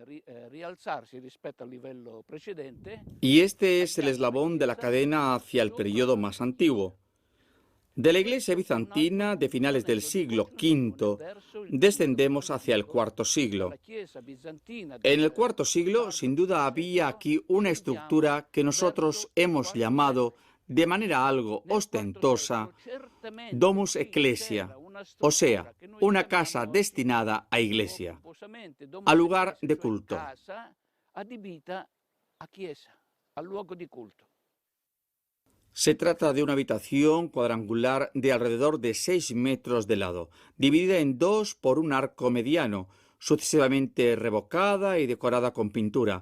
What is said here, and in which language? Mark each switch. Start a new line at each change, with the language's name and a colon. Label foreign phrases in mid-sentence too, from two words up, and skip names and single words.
Spanish: Y este es el eslabón de la cadena hacia el periodo más antiguo. De la iglesia bizantina de finales del siglo V descendemos hacia el IV siglo. En el IV siglo, sin duda, había aquí una estructura que nosotros hemos llamado, de manera algo ostentosa,
Latin: domus ecclesia,
Spanish: o sea, una casa destinada a iglesia, a lugar de culto. Se trata de una habitación cuadrangular de alrededor de 6 metros de lado, dividida en dos por un arco mediano, sucesivamente revocada y decorada con pintura.